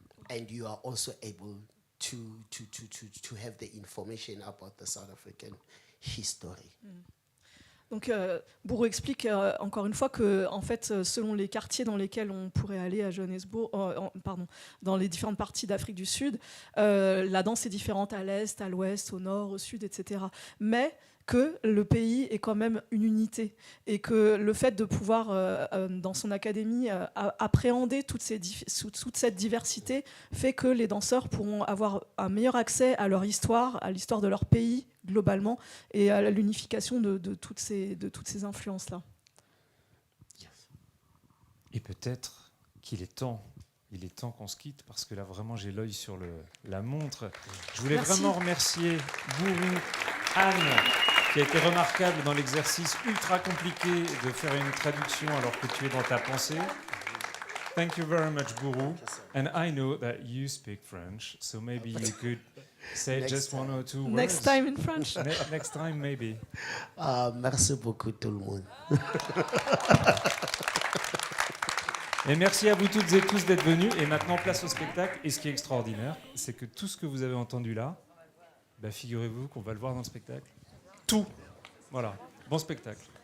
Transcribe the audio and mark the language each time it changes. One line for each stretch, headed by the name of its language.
English: And you are also able to have the information about the South African history.
French: Donc, Buru explique encore une fois que, en fait, selon les quartiers dans lesquels on pourrait aller à Johannesburg, dans les différentes parties d'Afrique du Sud, la danse est différente à l'est, à l'ouest, au nord, au sud, etc. Mais que le pays est quand même une unité et que le fait de pouvoir, dans son académie, appréhender toute cette diversité fait que les danseurs pourront avoir un meilleur accès à leur histoire, à l'histoire de leur pays globalement et à l'unification de toutes ces influences-là. Et peut-être qu'il est temps. Il est temps qu'on se quitte parce que là vraiment j'ai l'œil sur la montre. Je voulais vraiment remercier Buru, Anne, qui a été remarquable dans l'exercice ultra compliqué de faire une traduction alors que tu es dans ta pensée.
English: Thank you very much, Buru. And I know that you speak French, so maybe you could say just one or two words. Next time in French. Next time, maybe.
French: Merci beaucoup tout le monde. Et merci à vous toutes et tous d'être venus. Et maintenant, place au spectacle. Et ce qui est extraordinaire, c'est que tout ce que vous avez entendu là, figurez-vous qu'on va le voir dans le spectacle. Tout. Voilà. Bon spectacle.